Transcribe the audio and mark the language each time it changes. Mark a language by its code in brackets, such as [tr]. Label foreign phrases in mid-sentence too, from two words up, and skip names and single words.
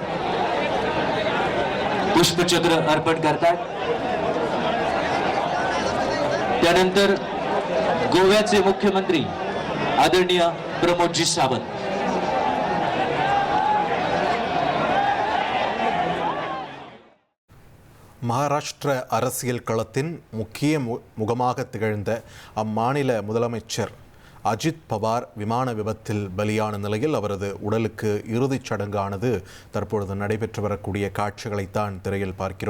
[mr] पुष्पचक्र अर्पण करतात. त्यानंतर गोव्याचे मुख्यमंत्री आदरणीय प्रमोदजी सावंत, [ta] மகாராஷ்டிர அரசியல் களத்தின் முக்கிய முகமாக திகழ்ந்த அம்மாநில முதலமைச்சர் அஜித் பவார் விமான விபத்தில் பலியான நிலையில் அவரது உடலுக்கு இறுதிச் சடங்கானது தற்பொழுது நடைபெற்று வரக்கூடிய காட்சிகளைத்தான் திரையில் பார்க்கிறோம்.